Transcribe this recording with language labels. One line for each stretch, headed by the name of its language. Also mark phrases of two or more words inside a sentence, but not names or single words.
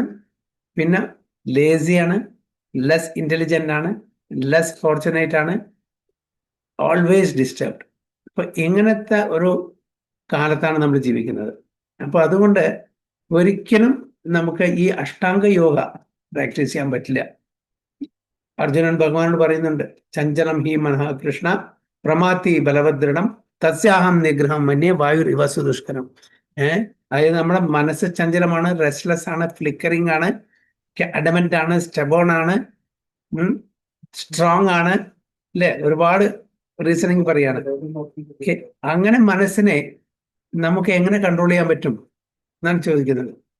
Malayalam: പിന്നെ ലേസിയാണ്,
English: less intelligent
Malayalam: ആണ്,
English: less fortunate
Malayalam: ആണ്,
English: always disturbed.
Malayalam: അപ്പൊ ഇങ്ങനത്തെ ഒരു കാലത്താണ് നമ്മൾ ജീവിക്കുന്നത്. അപ്പൊ അതുകൊണ്ട് ഒരിക്കലും നമുക്ക് ഈ അഷ്ടാംഗ യോഗ പ്രാക്ടീസ് ചെയ്യാൻ പറ്റില്ല. അർജുനൻ ഭഗവാനോട് പറയുന്നുണ്ട്,
Sanskrit: चञ्चलं हि मनः कृष्ण प्रमात्ति बलवदृढं तस्याहं निग्रहं मन्ये वायुर् इव सुदुष्करं.
Malayalam: അതായത് നമ്മുടെ മനസ്സ് ചഞ്ചലമാണ്, റെസ്റ്റ്ലെസ് ആണ്, ഫ്ലിക്കറിംഗ് ആണ്, അഡമന്റ് ആണ്, സ്റ്റബോൺ ആണ്, സ്ട്രോങ് ആണ്, അല്ലെ? ഒരുപാട് റീസണിങ് പറയാണ്. അങ്ങനെ മനസ്സിനെ നമുക്ക് എങ്ങനെ കൺട്രോൾ ചെയ്യാൻ പറ്റും എന്നാണ് ചോദിക്കുന്നത്.